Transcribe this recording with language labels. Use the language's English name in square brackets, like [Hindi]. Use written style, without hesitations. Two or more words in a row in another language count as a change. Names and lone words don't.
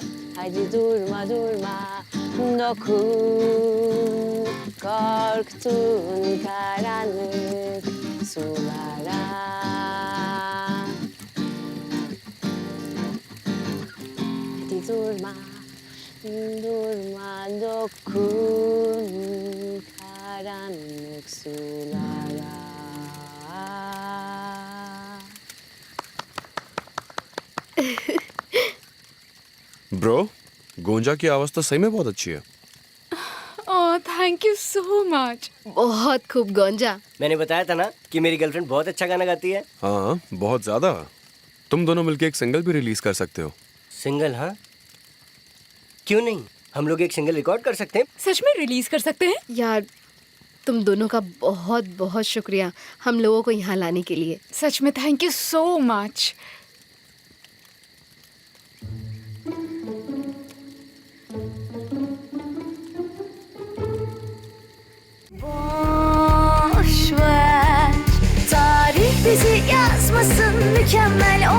[Turkish] Hadi durma durma, dokun korktuğun karanlık sulara. Hadi durma, durma, dokun karanlık sulara. [Hindi] ब्रो, गोंजा की आवाज तो सही में बहुत अच्छी है। ओह [English] thank you so much. [Hindi] बहुत खूब गोंजा। मैंने बताया था ना कि मेरी गर्लफ्रेंड बहुत अच्छा गाना गाती है। हाँ, बहुत ज्यादा। तुम दोनों मिलके एक सिंगल भी रिलीज कर सकते हो। सिंगल? हाँ, क्यों नहीं। हम लोग एक सिंगल रिकॉर्ड कर सकते हैं। सच में रिलीज कर सकते हैं? यार तुम दोनों का बहुत बहुत शुक्रिया हम लोगों को यहाँ लाने के लिए। सच में [English] thank you so much. [Turkish] Boş ver, tarih bizi yazmasın, mükemmel olmasın.